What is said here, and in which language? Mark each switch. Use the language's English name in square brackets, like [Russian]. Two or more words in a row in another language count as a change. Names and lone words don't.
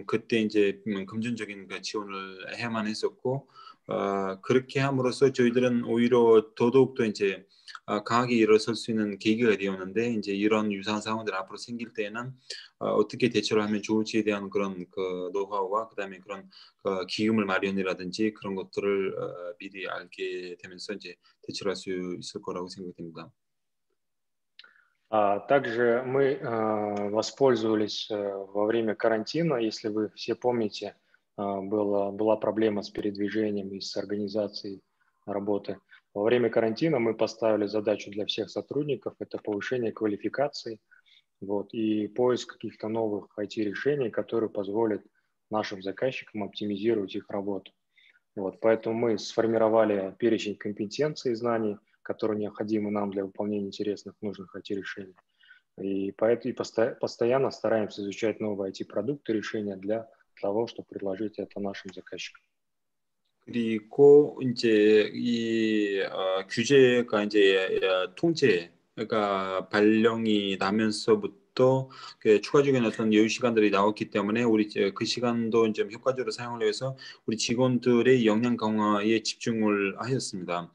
[Korean] 그때 이제 금전적인 지원을 해야만 했었고 그렇게 함으로써 저희들은 오히려 더더욱더 이제 강하게 일어설 수 있는 계기가 되었는데 이제 이런 유사한 상황들 앞으로 생길 때에는 어떻게 대처를 하면 좋을지에 대한 그런 노하우와 그다음에 그런 기금을 마련이라든지 그런 것들을 미리 알게 되면서 이제 대처를 할 수 있을 거라고 생각됩니다. [Russian] Также мы воспользовались во время карантина, если вы все помните, была проблема с передвижением и с организацией работы. Во время карантина мы поставили задачу для всех сотрудников – это повышение квалификации, вот, и поиск каких-то новых IT-решений, которые позволят нашим заказчикам оптимизировать их работу. Вот, поэтому мы сформировали перечень компетенций и знаний, которые необходимы нам для выполнения интересных, нужных IT-решений. И постоянно стараемся изучать новые IT-продукты, решения для того, чтобы предложить это нашим заказчикам. [Korean] 그리고 이제 이 규제가 이제 통제가 발령이 나면서부터 그 추가적인 어떤 여유 시간들이 나왔기 때문에 우리 그 시간도 좀 효과적으로 사용을 해서 우리 직원들의 역량 강화에 집중을 하였습니다.